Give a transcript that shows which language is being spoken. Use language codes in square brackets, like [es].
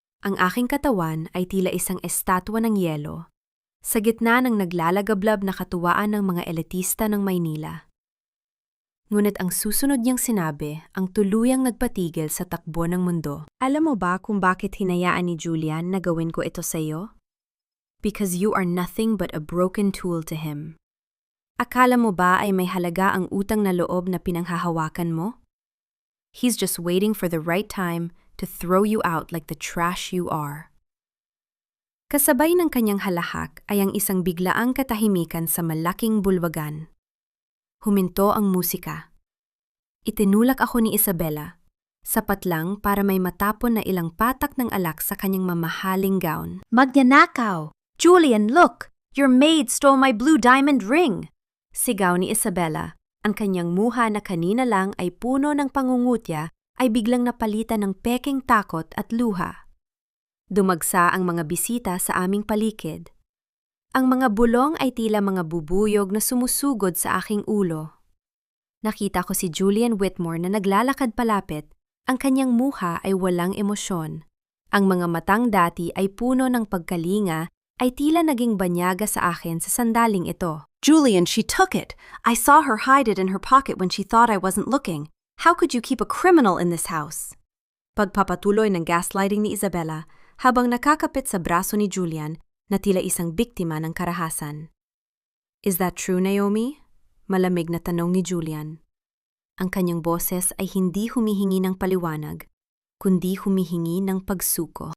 [tl] Ang aking katawan ay tila isang estatwa ng yelo, sa gitna ng naglalagablab na katuwaan ng mga elitista ng Maynila. Ngunit ang susunod niyang sinabi ang tuluyang nagpatigil sa takbo ng mundo. Alam mo ba kung bakit hinayaan ni Julian na gawin ko ito sa iyo? [en] Because you are nothing but a broken tool to him. [tl] Akala mo ba ay may halaga ang utang na loob na pinanghahawakan mo? [en] He's just waiting for the right time to throw you out like the trash you are. [tl] Kasabay ng kanyang halahak ay ang isang biglaang katahimikan sa malaking bulwagan. Huminto ang musika. Itinulak ako ni Isabela, sapat lang para may matapon na ilang patak ng alak sa kanyang mamahaling gown. Magnanakaw! [en] Julian, look! Your maid stole my blue diamond ring! [tl] Sigaw ni Isabela. Ang kanyang muha na kanina lang ay puno ng pangungutya ay biglang napalitan ng peking takot at luha. Dumagsa ang mga bisita sa aming paligid. Ang mga bulong ay tila mga bubuyog na sumusugod sa aking ulo. Nakita ko si Julian Whitmore na naglalakad palapit. Ang kanyang muha ay walang emosyon. Ang mga matang dati ay puno ng pagkalinga ay tila naging banyaga sa akin sa sandaling ito. [en] Julian, she took it. I saw her hide it in her pocket when she thought I wasn't looking. How could you keep a criminal in this house? [tl] Pagpapatuloy ng gaslighting ni Isabela habang nakakapit sa braso ni Julian na tila isang biktima ng karahasan. [en] Is that true, Naomi? [tl] Malamig na tanong ni Julian. Ang kanyang boses ay hindi humihingi ng paliwanag, kundi humihingi ng pagsuko.